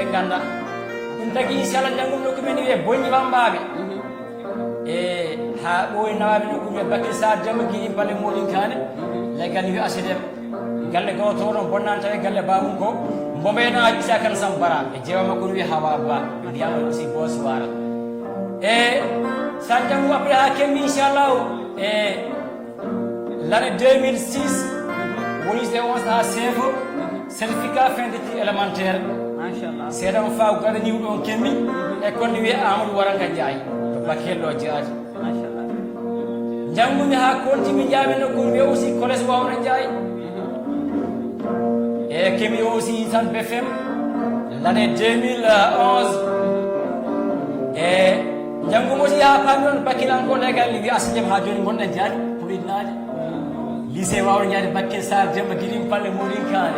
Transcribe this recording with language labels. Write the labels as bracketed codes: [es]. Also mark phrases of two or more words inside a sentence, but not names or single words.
[ff] ganda ɗum tagui [ar] إن شاء الله [ff] janggum nokku men wiye boñi wambaɓe e ha ɓooyi nawaɓe nokku wiye Bakary Sarr jamma guiɗi balle moɗin kane leggal wi acdm galle goto ɗon bonnani tawi galle babum ko mbomeno Issa Kane Sambara e jeewa makko no wiye Hawa Ba mbiyama aussi bonsoir e sa janggu après ha kemmi [ar] إن شاء الله [ff] e l'année 2006 woni se on ha CFO [fr] certificat fin d'études élémentaire [ff] machallah seeɗa mo faw gaɗa niw ɗon kemmi e konde wiye Amadou Waranka Ndiaye to Bakel ɗo jeeyati machallah janggumi ha kontimi jaami nokkude wiye aussi collège Wawna Ndiaye e kemi aussi tan BFM l'année 2011 e janggumi aussi ha paami ɗon Bakel an ko legal wi asdem ha joni gonɗen jaadi puɗiɗinaade lycée Wawna Ndiaye Bakary Sarr Demba Guidim Palle Moɗin Kane